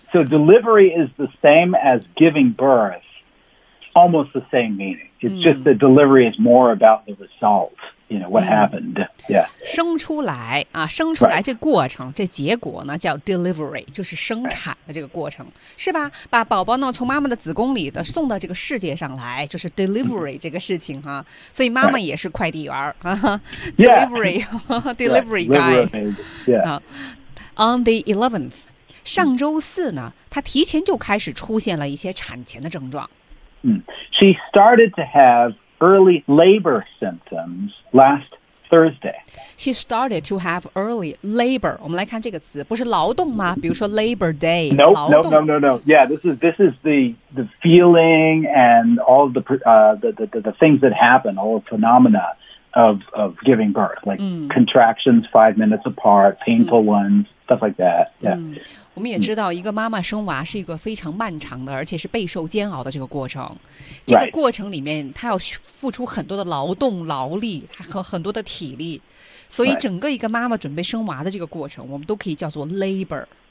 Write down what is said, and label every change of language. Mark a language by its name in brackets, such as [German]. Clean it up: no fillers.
[English] So delivery is the same as giving birth, almost the same meaning. It's、just the delivery is more about the result. You know what、happened? Yeah. [Chinese] 生出来啊，生出来这过程、 [English] right. [Chinese] 这结果呢叫 delivery， 就是生产。Right. 这个过程是吧？把宝宝呢从妈妈的子宫里的送到这个世界上来，就是 delivery 这个事情哈。所以妈妈也是快递员儿、 [English] right. delivery yeah. delivery guy、 right. yeah. On the 11th， [Chinese] 上周四呢，她提前就开始出现了一些产前的症状。 [English] She started to have early labor symptoms last Thursday. She started to have early labor. [Chinese] 我们来看这个词，不是劳动吗？ [English] 比如说 Labor Day. No. Yeah, this is the feeling and all the things that happen, all the phenomena of giving birth, like、contractions 5 minutes apart, painful、ones, stuff like that. Yeah.、 [Chinese] 我们也知道，一个妈妈生娃是一个非常漫长的，而且是备受煎熬的这个过程。这个过程里面，她要付出很多的劳动、劳力和很多的体力，所以整个一个妈妈准备生娃的这个过程，我们都可以叫做 labor。